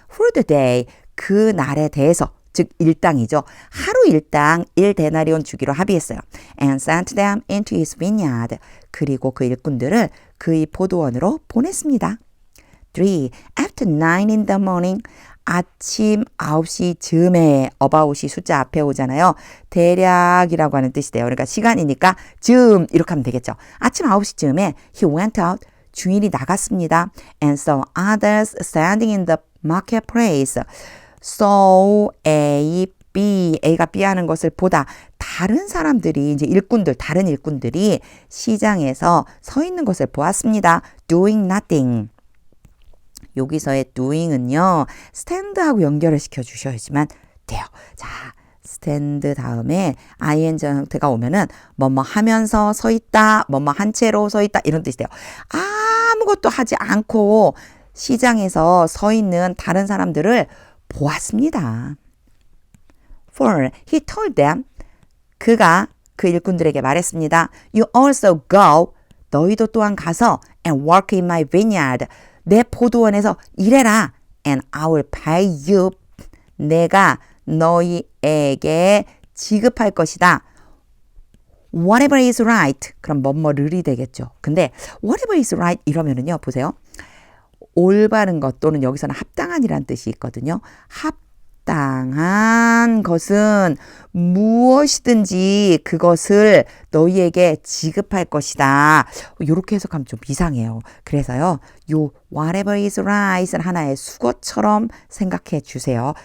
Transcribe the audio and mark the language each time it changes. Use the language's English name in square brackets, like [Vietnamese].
[English] For the day, [Korean] 그 날에 대해서 즉 일당이죠. 하루 일당 1데나리온 주기로 합의했어요. [English] And sent them into his vineyard. [Korean] 그리고 그 일꾼들을 그의 포도원으로 보냈습니다. [English] 3. After 9 in the morning. [Korean] 아침 9시 즈음에 about이 숫자 앞에 오잖아요. 대략이라고 하는 뜻이 돼요. 그러니까 시간이니까 즈음 이렇게 하면 되겠죠. 아침 9시 즈음에 [English] he went out. [Korean] 주인이 나갔습니다. [English] And saw others standing in the marketplace. [Korean] So A, B, A가 B 하는 것을 보다 다른 사람들이 이제 다른 일꾼들이 시장에서 서 있는 것을 보았습니다. [English] Doing nothing. [Korean] 여기서의 doing은요, stand하고 연결을 시켜 주셔야지만 돼요. 자, stand 다음에 ing 형태가 오면은 뭐뭐 하면서 서 있다, 뭐뭐 한 채로 서 있다 이런 뜻이 돼요. 아무것도 하지 않고 시장에서 서 있는 다른 사람들을 보았습니다. [English] 4. He told them. [Korean] 그가 그 일꾼들에게 말했습니다. [English] You also go. [Korean] 너희도 또한 가서 [English] and work in my vineyard. [Korean] 내 포도원에서 일해라. [English] And I will pay you. [Korean] 내가 너희에게 지급할 것이다. [English] Whatever is right. [Korean] 그럼 뭐뭐를이 되겠죠. 근데 [English] whatever is right [Korean] 이러면은요. 보세요. 올바른 것 또는 여기서는 합당한이라는 뜻이 있거든요. 합당한 것은 무엇이든지 그것을 너희에게 지급할 것이다. 이렇게 해석하면 좀 이상해요. 그래서요. 요 [English] whatever is right [Korean] 은 하나의 수거처럼 생각해 주세요.